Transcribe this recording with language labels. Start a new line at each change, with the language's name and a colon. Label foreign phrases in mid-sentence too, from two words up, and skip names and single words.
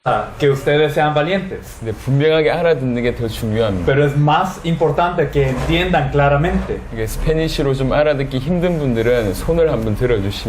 Spanish: que ustedes sean valientes.
Korean: 근데 분명하게 알아듣는 게 더 중요합니다.
Spanish: Pero es más importante que entiendan claramente.
Korean: 이게 스페니쉬로 좀 알아듣기 힘든 분들은 손을 한번 들어주시면